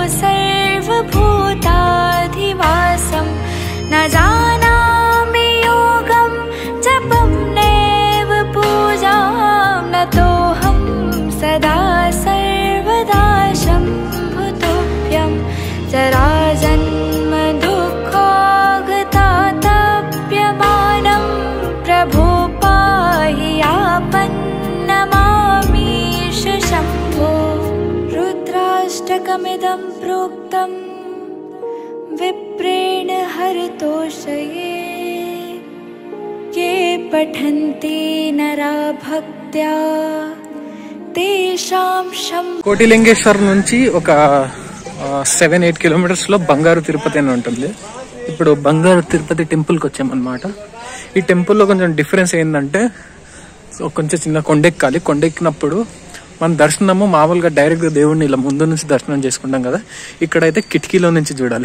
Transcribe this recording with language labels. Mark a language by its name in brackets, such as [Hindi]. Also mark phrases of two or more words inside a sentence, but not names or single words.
[Sanskrit] సర్వభూతాధివాసం న జానామి యోగం జపం నైవ పూజాం నతోహం సదా సర్వదా శంభుతుభ్యం జరాజన్మ దుఃఖాగతాతప్యమానం ప్రభో పాహి యాపన్నమామీశ శంభో. రుద్రాష్టకమిదం ప్రోక్తం విప్రేణ హరితోషయే ये पठन्ति नरा भक्त्या तेषां शं. [Telugu] కోటిలింగేశ్వర్ నుంచి ఒక 7-8 కిలోమీటర్స్ లో బంగారు తిరుపతి అని ఉంటుంది. ఇప్పుడు బంగారు తిరుపతి టెంపుల్కి వచ్చామన్నమాట. ఈ టెంపుల్లో కొంచెం డిఫరెన్స్ ఏంటంటే, కొంచెం చిన్న కొండెక్కాలి. కొండెక్కినప్పుడు మన దర్శనము మామూలుగా డైరెక్ట్ దేవుడిని ఇలా ముందు నుంచి దర్శనం చేసుకుంటాం కదా, ఇక్కడైతే కిటికీలో నుంచి చూడాలి.